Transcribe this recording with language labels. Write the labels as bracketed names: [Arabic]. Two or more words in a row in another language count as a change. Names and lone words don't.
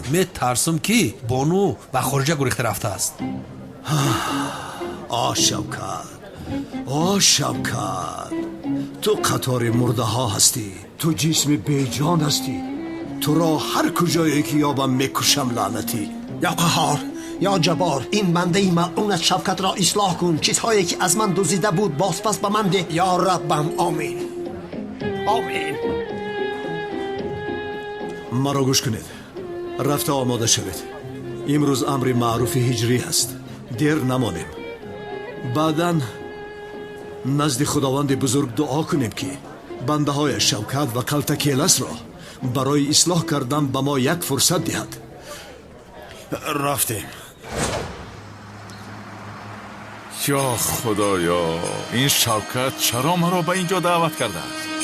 [Tajik] метарсам ки бону ба хориҷа гурехта рафтааст. о шавкат, о шавкат, ту қатори мурдаҳо ҳастӣ. ту ҷисми беҷон ҳастӣ. туро ҳар куҷое ки ёбам мекушам лаънатӣ. [Persian] یا قهار یا جبار این بنده ملعونت شفقت را اصلاح کن. چیزهایی که از من دزدیده بود بازپس به من ده یا ربم. آمین آمین. مرا گوش کنید. رفته آماده شوید. امروز امر معروف هجری است. دیر نمانیم. [Tajik] بعداً назди худованди бузург дуо кунем ки бандаҳои Шавкат ва Калтакеласро барои ислоҳ кардан ба мо як фурсат диҳад. рафтем. ё худоё, ин Шавкат чаро маро ба инҷо даъват кардааст?